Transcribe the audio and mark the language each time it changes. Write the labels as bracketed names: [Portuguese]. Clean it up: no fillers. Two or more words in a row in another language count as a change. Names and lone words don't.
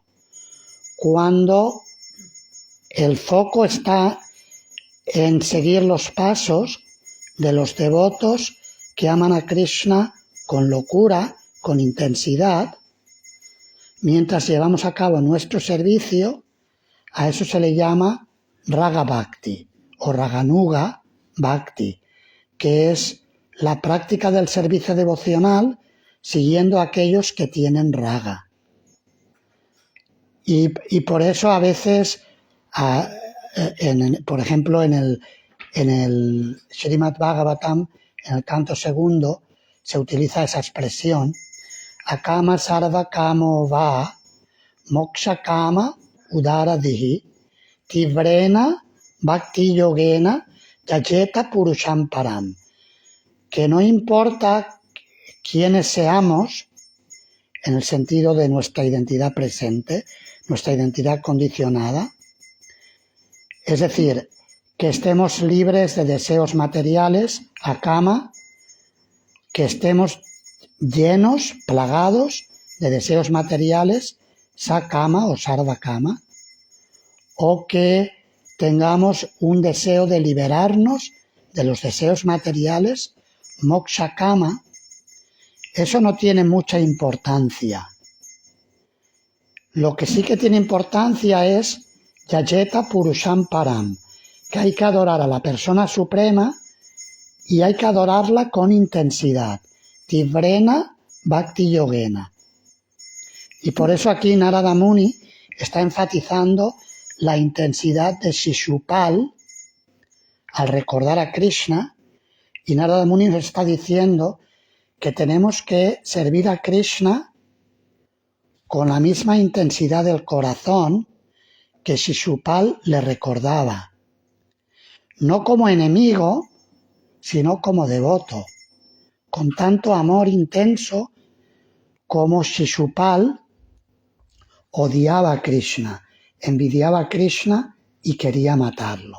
[Spanish] Cuando el foco está en seguir los pasos de los devotos que aman a Krishna con locura, con intensidad, mientras llevamos a cabo nuestro servicio, a eso se le llama [Sanskrit] राग भक्ति [Spanish] o [Sanskrit] रागानुग भक्ति, [Spanish] que es la práctica del servicio devocional siguiendo a aquellos que tienen raga. Y por eso a veces, por ejemplo, en el Srimad Bhagavatam, en el canto segundo, se utiliza esa expresión, [Sanskrit] अकाम सर्व कामो वा, मोक्ष काम उदारधिहि तीव्रेण भक्ति योगेन यजेत पुरुषम् परम्. [Spanish] Que no importa quiénes seamos, en el sentido de nuestra identidad presente, nuestra identidad condicionada, es decir, que estemos libres de deseos materiales, akama, que estemos llenos, plagados de deseos materiales, sakama o sarvakama, o que tengamos un deseo de liberarnos de los deseos materiales, [Sanskrit] मोक्ष काम. [Spanish] Eso no tiene mucha importancia. Lo que sí que tiene importancia es [Sanskrit] यजेत पुरुषम् परम्, [Spanish] que hay que adorar a la persona suprema y hay que adorarla con intensidad. [Sanskrit] तीव्रेण भक्ति योगेन. [Spanish] Y por eso aquí Narada Muni está enfatizando la intensidad de Shishupal al recordar a Krishna, y Narada Muni nos está diciendo que tenemos que servir a Krishna con la misma intensidad del corazón que Shishupal le recordaba, no como enemigo, sino como devoto, con tanto amor intenso como Shishupal odiaba a Krishna, envidiaba a Krishna y quería matarlo.